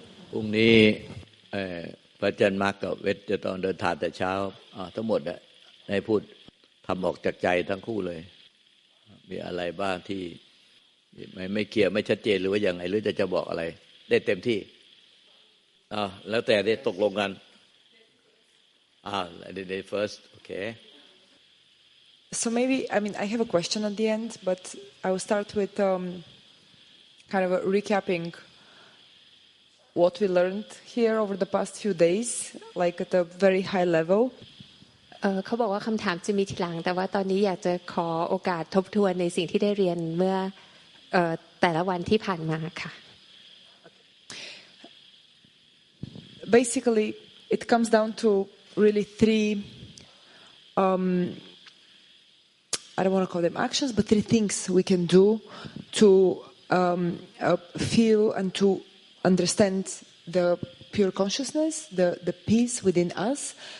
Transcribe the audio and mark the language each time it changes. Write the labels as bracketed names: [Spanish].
[Thai] พรุ่งนี้พระอาจารย์มาร์กกับเวทจะต้องเดินทางแต่เช้าทั้งหมดให้พูดทำออกจากใจทั้งคู่เลยมีอะไรบ้างที่ไม่เคลียร์ไม่ชัดเจนหรือว่าอย่างไรหรือจะบอกอะไรได้เต็มที่แล้วแต่ได้ตกลงกัน [English] the first okay so maybe I have a question at the end but I will start with kind of recapping what we learned here over the past few days like at a very high level [Thai] เขาบอกว่าคำถามจะมีทีหลังแต่ว่าตอนนี้อยากจะขอโอกาสทบทวนในสิ่งที่ได้เรียนเมื่อแต่ละวันที่ผ่านมาค่ะ [English] Basically it comes down to really three I don't want to call them actions but three things we can do to feel and to understand the pure consciousness the peace within us.